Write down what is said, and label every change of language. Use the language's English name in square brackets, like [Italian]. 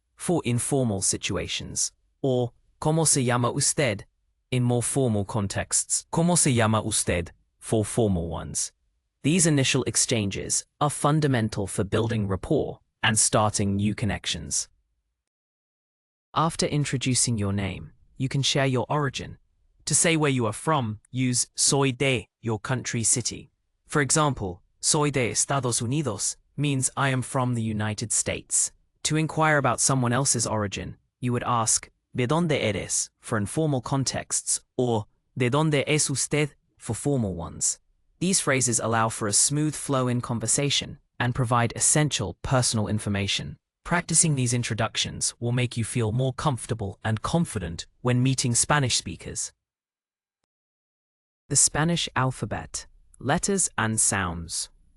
[English] For informal situations, or [Spanish] ¿Cómo se llama usted? [English] In more formal contexts, [Spanish] ¿Cómo se llama usted? [English] For formal ones. These initial exchanges are fundamental for building rapport and starting new connections. After introducing your name, you can share your origin. To say where you are from, use [Spanish] soy de, [English] your country, city. For example, [Spanish] soy de Estados Unidos [English] means I am from the United States. To inquire about someone else's origin, you would ask [Spanish] ¿De dónde eres? [English] For informal contexts, or [Spanish] ¿De dónde es usted? [English] For formal ones. These phrases allow for a smooth flow in conversation and provide essential personal information. Practicing these introductions will make you feel more comfortable and confident when meeting Spanish speakers. The Spanish alphabet, letters and sounds.